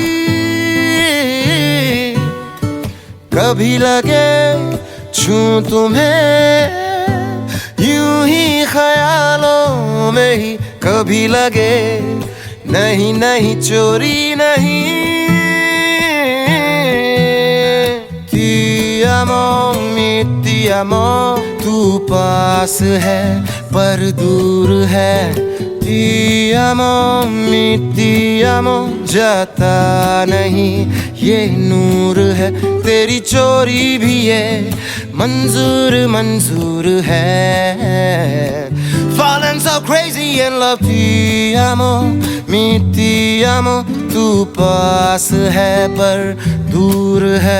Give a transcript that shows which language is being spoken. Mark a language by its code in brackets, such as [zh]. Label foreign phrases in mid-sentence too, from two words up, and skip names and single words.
[hi] कभी लगे छूं तुम्हें यूं ही ख्यालों में ही, कभी लगे नहीं नहीं चोरी नहीं। [it] Ti amo, amor, [hi] तू पास है पर दूर है। [it] Ti amo, ti amo, [hi] जाता नहीं ये नूर है। तेरी चोरी भी ये मंजूर मंजूर है। [en] Falling so crazy in love, [it] ti amo, [hi] तू पास है पर दूर है।